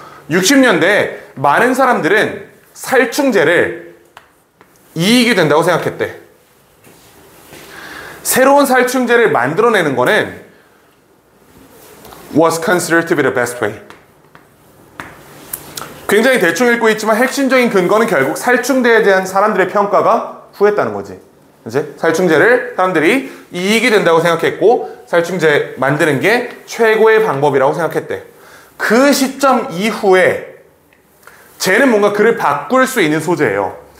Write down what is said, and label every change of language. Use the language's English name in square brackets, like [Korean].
[Korean] 60년대 많은 사람들은 살충제를 이익이 된다고 생각했대. 새로운 살충제를 만들어내는 거는 [English] was considered to be the best way. [Korean] 굉장히 대충 읽고 있지만 핵심적인 근거는 결국 살충제에 대한 사람들의 평가가 후했다는 거지. 그치? 살충제를 사람들이 이익이 된다고 생각했고 살충제 만드는 게 최고의 방법이라고 생각했대. 그 시점 이후에 쟤는 뭔가 그를 바꿀 수 있는 소재예요.